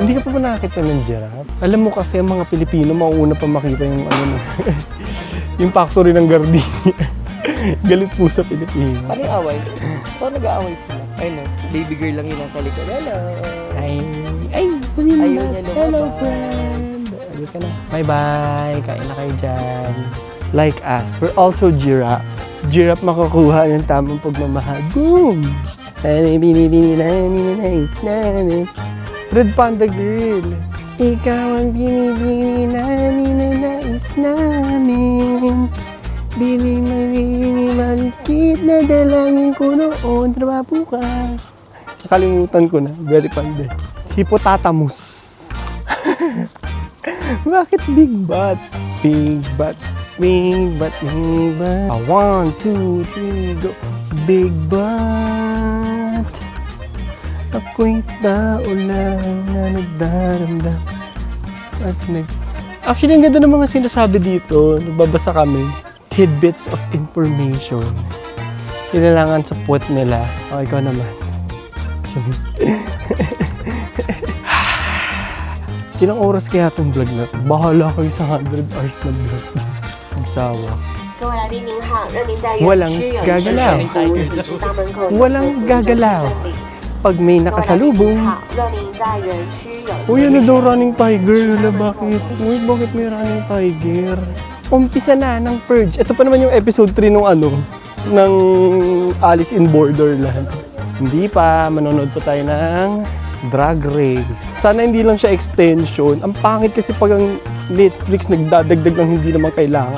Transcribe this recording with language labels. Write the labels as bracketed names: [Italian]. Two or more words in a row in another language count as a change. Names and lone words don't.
[Filipino] Hindi ka pa ba nakakita ng giraffe? Alam mo kasi ang mga Pilipino, mauuna pa makita yung yung factory ng gardenia. Galit po sa Pilipino. Ano yung away? Paano nag-aaway sila? Ayun na, [English] baby girl [Filipino] lang yun nasa likod. Hello! Ayaw niya lumabas. [English] Hello, friend! [Filipino] Ayun ka na. Bye-bye! Kain na kayo dyan. [English] Like us, we're also giraffe. [Filipino] Giraffe makakuha ng tamang pagmamahal. [English] Boom! Red panda girl. [Filipino] Ikaw ang binibini na ninanais namin. Malikit na dalangin ko noon. Trabaho ka. Nakalimutan ko na. [English] Very panda. [Filipino] Hippopotamus. Bakit [English] big butt? Big butt. Big butt, big butt. 1, 2, 3, go. Big butt. [Filipino] Ako'y tao lang na nagdaramdam at Actually, ang ganda ng mga sinasabi dito. Nagbabasa kami. [English] Tidbits of information. [Filipino] Kailangan sa puwet nila. O, ikaw naman. Ilang oras kaya itong vlog na to? Bahala kayo sa 100 hours na vlog. Magsawa. [Chinese] 各位来宾您好，让您在园 [Filipino] Walang [Chinese] 区有一 [Filipino] gagalaw. [Chinese] 个服务，请至大门口。 [Filipino] Walang gagalaw. Pag may [Chinese] 各位来宾 [Filipino] nakasalubong. [Chinese] 您好，让您在园区有一个 [Filipino] Uy, ano daw [English] running tiger? [Filipino] Wala, bakit? Uy, bakit may [English] running tiger? [Filipino] Umpisa na ng Purge. Ito pa naman yung episode 3 nung ng Alice in Borderland. Hindi pa, manonood pa tayo ng Drag Race. Sana hindi lang siya extension. Ang pangit kasi pag ang Netflix nagdadagdag ng hindi naman kailangan.